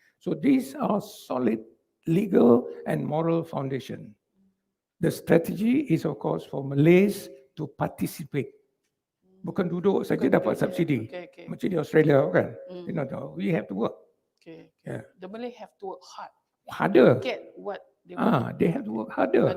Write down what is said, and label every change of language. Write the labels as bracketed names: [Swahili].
[English] So these are solid legal and moral foundation. The strategy is of course for Malays to participate. [Malay] Bukan duduk saja dapat subsidi. Macam di Australia kan. [English] We have to work. The Malay have to work hard. Harder. Get what they want. They have to work harder.